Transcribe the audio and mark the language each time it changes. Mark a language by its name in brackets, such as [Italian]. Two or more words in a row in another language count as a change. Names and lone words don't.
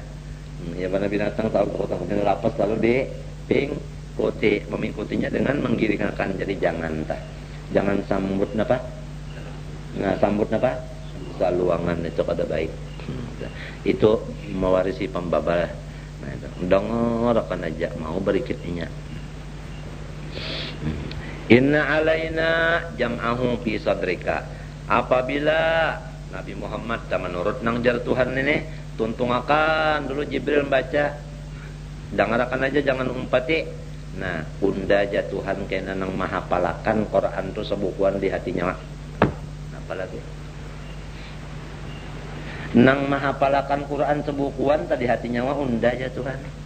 [Banjar] Ya mana binatang tahu takutnya lapas lalu mengikutinya dengan menggiringkan. Jadi jangan sambut napa? Nah sambut napa? Saluangan itu kada baik. Itu mewarisi pembabal. Nah itu dengarkan aja mau berikutnya. [Arabic] إن علينا جمعه في صدرك. [Banjar] Apabila Nabi Muhammad menurut nang jar Tuhan ini tuntung akan dulu Jibril baca dengarkan aja jangan umpati. Nah unda jatuhan kena nang mahapalakan Quran tu sebukuan di hatinya. Apalagi nang mahapalakan Quran sebukuan tadi hatinya mah unda jatuhan.